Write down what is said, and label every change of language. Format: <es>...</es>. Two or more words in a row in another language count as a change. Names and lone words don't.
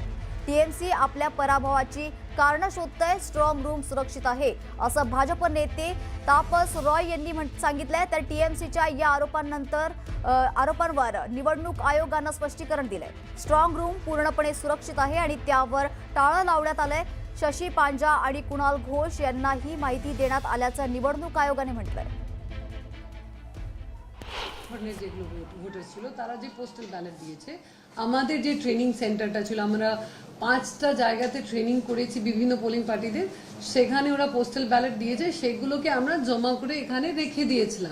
<mr>टीएमसी आपल्या पराभवाची कारण शोधतंय,</mr> <en>strong room</en> <mr>सुरक्षित आहे असं भाजप नेते तापस रॉय यांनी सांगितलंय। तर टीएमसीच्या या आरोपांवर निवडणूक आयोगानं स्पष्टीकरण दिलंय।</mr> <en>strong room</en> <mr>पूर्णपणे सुरक्षित आहे आणि त्यावर टाळं लावण्यात आलंय। शशी पांजा आणि कुणाल घोष यांना ही माहिती देण्यात आल्याचं निवडणूक आयोगाने म्हटलंय।</mr> <bn>যে ভোটার ছিল তারা যে</bn> <en>postal ballot</en> <bn>দিয়েছে, আমাদের যে</bn> <en>training centerটা</en> <bn>ছিল, আমরা 5টা জায়গাতে ট্রেনিং করেছি বিভিন্ন</bn> <en>polling partiesদের,</en> <bn>সেখানে ওরা</bn> <en>postal ballot</en> <bn>দিয়েছে, সেগুলোকে আমরা জমা করে এখানে রেখে দিয়েছিলাম।</bn>